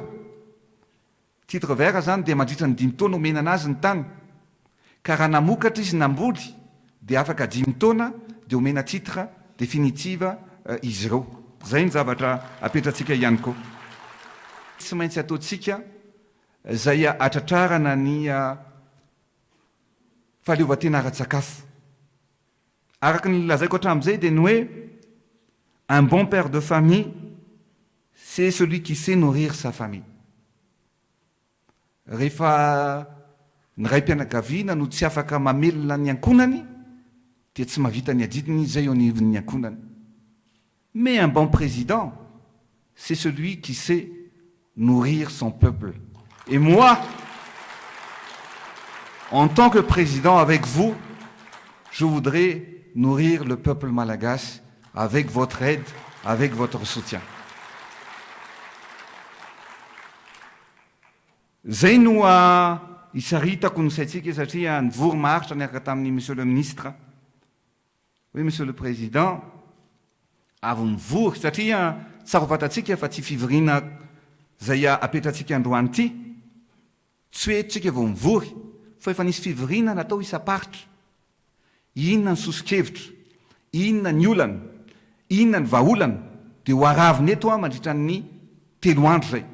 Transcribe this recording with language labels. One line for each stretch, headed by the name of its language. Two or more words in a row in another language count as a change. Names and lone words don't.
Malagasy: Titre vert zany dia mandritra ny 5 taona omena anazy ny tany, ka raha namokatra izy namboly dia afaka 5 taona dia omena
French: titre definitive
Malagasy: izy ireo. Zay ny zavatra apetratsika ihany koa. Tsy maintsy ataotsika zay atratrarana ny fahaleovan-tena ara-tsakafo. Araka ny lazaiko hatramin'izay dia ny hoe
French: un bon père de famille c'est celui qui sait nourrir sa famille.
Malagasy: Rehefa ny raim-pianakaviana no tsy afaka mamelona ny ankonany dia tsy mahavita ny adidiny zay eo anivon'ny ankonany.
French: Mais un bon président c'est celui qui sait nourrir son peuple. Et moi, en tant que président avec vous, je voudrais nourrir le peuple malagasy avec votre aide, avec votre soutien.
Malagasy: Zay no isaritako ny saitsika satria nivory maharitra niaraka tamin'ny
French: monsieur le ministre. Oui, monsieur le président,
Malagasy: avy mivory satria tsara ho fantatsika fa tsy fivoriana zay apetratsika androany ity. Tsy hoe tsika vao mivory, fa efa nisy fivoriana natao isa-paritra. Inona ny soso-kevitra, inona ny olana, inona ny vahaolana, dia ho araviny eto mandritra ny 3 andro zay.